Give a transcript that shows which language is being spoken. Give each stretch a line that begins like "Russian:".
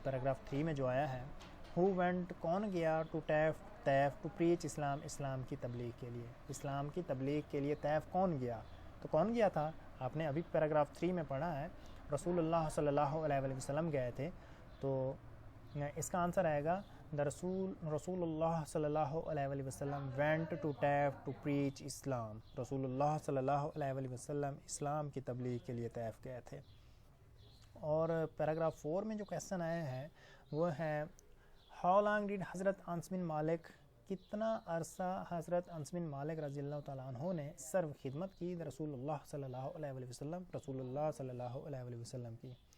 Urdu: Paragraph 3 میں جو آیا ہے
English: who went
Urdu: کون گیا ٹو طیف
English: to preach
Urdu: اسلام کی تبلیغ کے لیے, اسلام کی تبلیغ کے لیے طیف کون گیا, تو کون گیا تھا آپ نے ابھی پیراگراف 3 میں پڑھا ہے رسول اللہ صلی اللہ علیہ وسلم گئے تھے. تو اس کا آنسر آئے گا
English: The Rasulullah sallallahu alaihi wasallam went to Taif to preach Islam.
Urdu: Rasulullah sallallahu alaihi wasallam اسلام کی تبلیغ کے لیے طیف گئے تھے. اور پیراگراف 4 میں جو کویسچن آئے ہیں وہ ہے
English: How long did
Urdu: حضرت انس بن مالک کتنا عرصہ حضرت انس بن مالک رضی اللہ تعالیٰ عنہ نے سرو خدمت کی رسول اللہ صلی اللہ علیہ وسلم رسول اللہ صلی اللہ علیہ وسلم کی.